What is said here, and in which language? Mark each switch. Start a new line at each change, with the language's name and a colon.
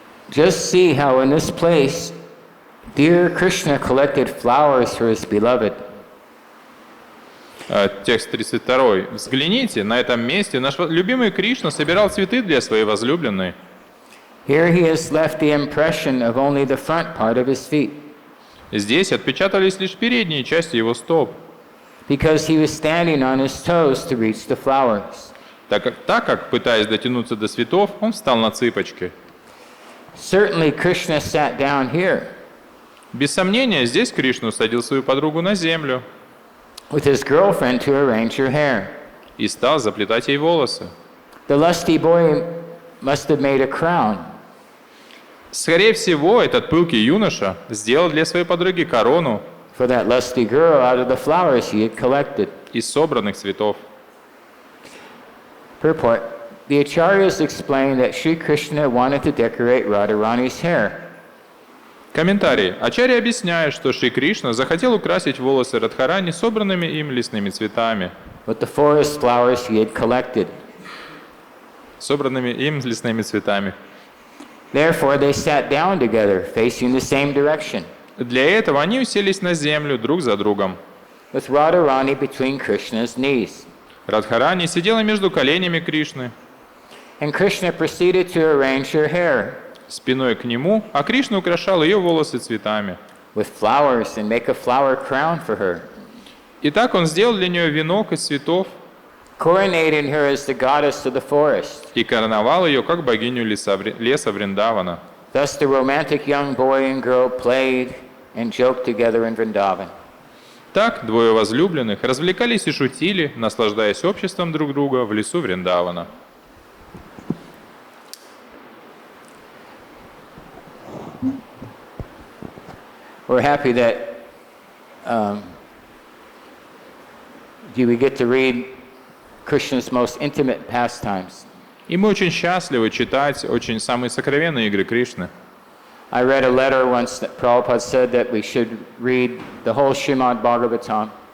English: Just see how in this place, dear Krishna collected flowers for his beloved.
Russian: Текст 32. Взгляните, на этом месте наш любимый Кришна собирал цветы для своей возлюбленной.
English: Here he has left the impression of only the front part of his feet,
Russian: Здесь отпечатались лишь передние части его стоп,
English: because he was standing on his toes to reach the flowers.
Russian: так как, пытаясь дотянуться до цветов, он встал на цыпочки.
English: Certainly Krishna sat down here
Russian: Без сомнения, здесь Кришна усадил свою подругу на землю
English: with his girlfriend to arrange her hair.
Russian: и стал заплетать ей волосы.
English: The lusty boy must have made a crown,
Russian: Скорее всего, этот пылкий юноша сделал для своей подруги корону
English: for that lusty girl out of the flowers he had collected.
Russian: из собранных цветов.
English: Purport. The Acharyas explained that Sri Krishna wanted to decorate Radharani's hair.
Russian: Комментарий. Ачарья объясняет, что Шри Кришна захотел украсить волосы Радхарани собранными им лесными цветами.
English: With the forest flowers he had collected.
Russian: Собранными им лесными цветами.
English: Therefore, they sat down together, facing the same direction,
Russian: Для этого они уселись на землю друг за другом.
English: with Radharani between Krishna's knees.
Russian: Радхарани сидела между коленями Кришны,
English: And Krishna proceeded to arrange her hair
Russian: спиной к нему, а Кришна украшал ее волосы цветами.
English: with flowers and make a flower crown for her,
Russian: И так он сделал для нее венок из цветов
English: coronating her as the goddess of the forest.
Russian: и короновал ее как богиню леса Вриндавана.
English: Thus the romantic young boy and girl played and joked together in Vrindavan.
Russian: Так двое возлюбленных развлекались и шутили, наслаждаясь обществом друг друга в лесу Вриндавана.
English: We're happy that we get to read Krishna's most intimate pastimes.
Russian: И мы очень счастливы читать очень самые сокровенные игры Кришны.
English: I read a letter once that Prabhupada said that we should read the whole Śrīmad-Bhāgavatam.